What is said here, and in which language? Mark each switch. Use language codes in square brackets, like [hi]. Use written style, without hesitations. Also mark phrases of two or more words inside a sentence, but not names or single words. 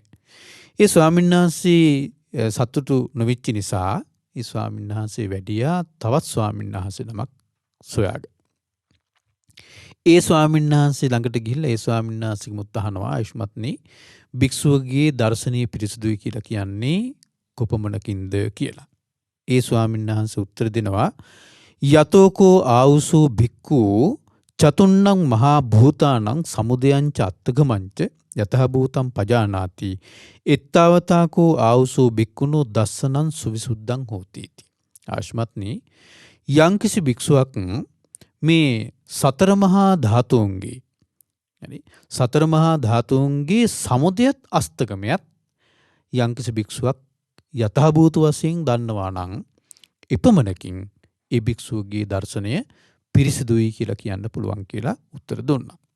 [si] ඒ ස්වාමීන් වහන්සේ සතුටු නොවිච්ච නිසා ඒ ස්වාමීන් වහන්සේ වැඩියා තවත් ස්වාමීන් වහන්සේ නමක් සොයාගෙන. ඒ ස්වාමීන් වහන්සේ ළඟට ගිහිල්ලා ඒ ස්වාමීන් වහන්සේගෙමුත් අහනවා ආයුෂ්මත්නි භික්ෂුවගේ දර්ශනීය පිරිසුදුයි කියලා කියන්නේ කොපමණකින්ද කියලා. ඒ ස්වාමීන් වහන්සේ උත්තර දෙනවා [pi] යතෝකෝ ආවුසෝ භික්ඛු චතුන්නං මහා භූතානං සමුදයංච අත්ථගමංච යතහභූතං පජානාති එත්තාවතාකෝ ආවුසෝ භික්ඛුනෝ දස්සනං සුවිසුද්ධං හෝති इति. [si] ආයුෂ්මත්නි යම්කිසි භික්ෂුවක් මේ සතර මහා ධාතුන්ගේ සතර මහා ධාතුන්ගේ සමුදයත් අස්තගමයත් යම්කිසි භික්ෂුවක් යථාභූත වශයෙන් දන්නවා නම් එපමණකින් ඒ භික්ෂුවගේ දර්ශනය පිරිසිදුයි කියලා කියන්න පුළුවන් කියලා උත්තර දුන්නා.